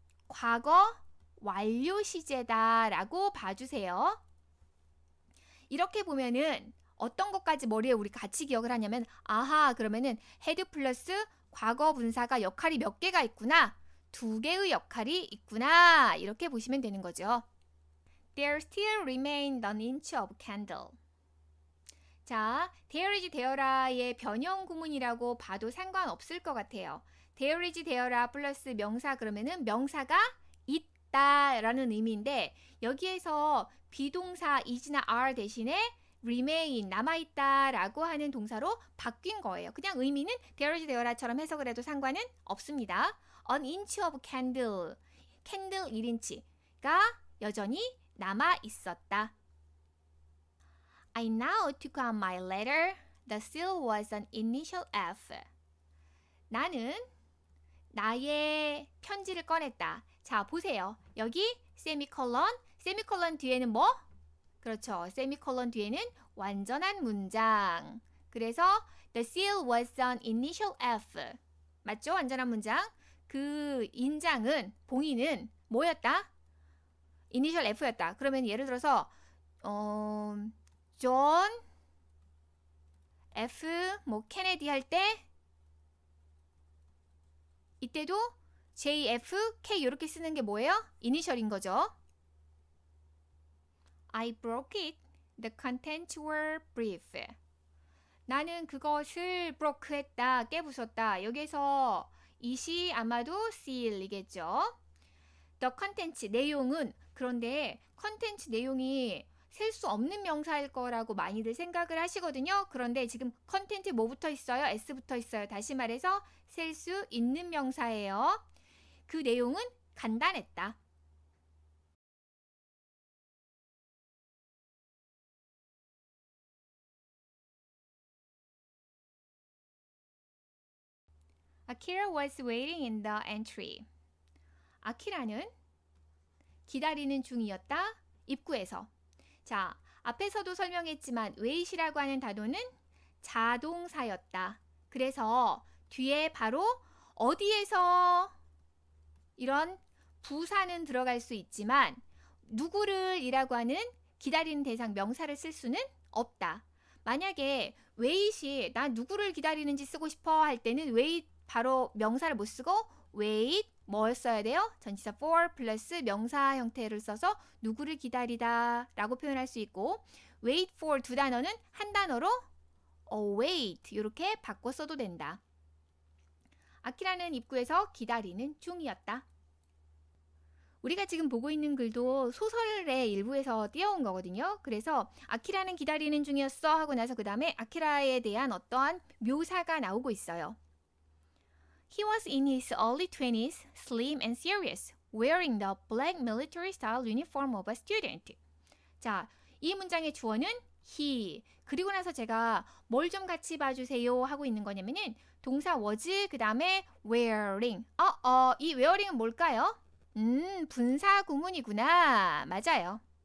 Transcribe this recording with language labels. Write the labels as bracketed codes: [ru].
[ko] 과거 완료 시제다 라고 봐주세요. 이렇게 보면은 어떤 것까지 머리에 우리 같이 기억을 하냐면 그러면은 had 플러스 과거 분사가 역할이 몇 개가 있구나. 2개의 역할이 있구나. 이렇게 보시면 되는 거죠. [en] There still remained an inch of candle. [ko] 자, there is there아의 변형 구문이라고 봐도 상관없을 것 같아요. there is there아 플러스 명사 그러면은 명사가 있다라는 의미인데 여기에서 비동사 is나 are 대신에 remain 남아있다라고 하는 동사로 바뀐 거예요. 그냥 의미는 there is there아처럼 해석을 해도 상관은 없습니다. [en] An inch of candle, [ko] 캔들 1인치가 여전히 남아있었다. [en] I now took out my letter. The seal was an initial F. [ko] 나는 나의 편지를 꺼냈다. 자, 보세요. 여기 세미콜론, 세미콜론 뒤에는 뭐? 그렇죠. 세미콜론 뒤에는 완전한 문장. 그래서 [en] the seal was an initial F. [ko] 맞죠? 완전한 문장. 그 인장은, 봉인은 뭐였다? 이니셜 F였다. 그러면 예를 들어서 존 F 뭐 케네디 할 때 이때도 JFK 이렇게 쓰는 게 뭐예요? 이니셜인 거죠. [en] I broke it. The contents were brief. [ko] 나는 그것을 broke 했다, 깨부쉈다. 여기서 it이 아마도 seal이겠죠. the contents, 내용은, 그런데 컨텐츠 내용이 셀 수 없는 명사일 거라고 많이들 생각을 하시거든요. 그런데 지금 컨텐츠 뭐 붙어 있어요? s 붙어 있어요. 다시 말해서 셀 수 있는 명사예요. 그 내용은 간단했다. [en] Akira was waiting in the entry. [ko] 아키라는 기다리는 중이었다. 입구에서. 자, 앞에서도 설명했지만 wait이라고 하는 단어는 자동사였다. 그래서 뒤에 바로 어디에서 이런 부사는 들어갈 수 있지만 누구를 이라고 하는 기다리는 대상 명사를 쓸 수는 없다. 만약에 wait이 나 누구를 기다리는지 쓰고 싶어 할 때는 wait 바로 명사를 못 쓰고 wait 뭘 써야 돼요? 전치사 for 플러스 명사 형태를 써서 누구를 기다리다 라고 표현할 수 있고 wait for 두 단어는 한 단어로 await 이렇게 바꿔 써도 된다. 아키라는 입구에서 기다리는 중이었다. 우리가 지금 보고 있는 글도 소설의 일부에서 띄어온 거거든요. 그래서 아키라는 기다리는 중이었어 하고 나서 그 다음에 아키라에 대한 어떠한 묘사가 나오고 있어요. [en] He was in his early 20s, slim and serious, wearing the black military style uniform of a student. [ko] 자, 이 문장의 주어는 he. 그리고 나서 제가 뭘 좀 같이 봐주세요 하고 있는 거냐면은 동사 was 그 다음에 wearing. 이 wearing은 뭘까요? 분사 구문이구나. 맞아요.